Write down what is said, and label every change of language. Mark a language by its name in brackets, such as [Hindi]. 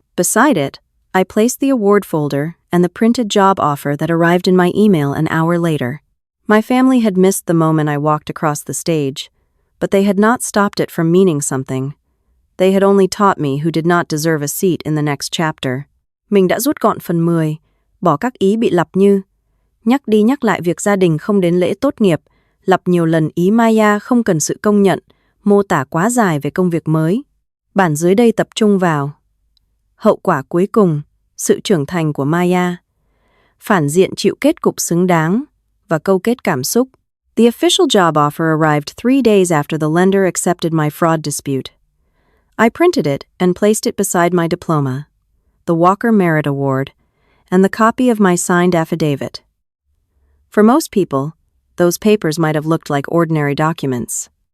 [English] Beside it, I placed the award folder and the printed job offer that arrived in my email an hour later. My family had missed the moment I walked across the stage, but they had not stopped it from meaning something. They had only taught me who did not deserve a seat in the next chapter. [Vietnamese] Mình đã rút gọn phần 10, bỏ các ý bị lặp như nhắc đi nhắc lại việc gia đình không đến lễ tốt nghiệp, lặp nhiều lần ý Maya không cần sự công nhận, mô tả quá dài về công việc mới. Bản dưới đây tập trung vào hậu quả cuối cùng, sự trưởng thành của Maya, phản diện chịu kết cục xứng đáng, và câu kết cảm xúc. [English] The official job offer arrived 3 days after the lender accepted my fraud dispute. I printed it and placed it beside my diploma, the Walker Merit Award, and the copy of my signed affidavit. For most people, those papers might have looked like ordinary documents.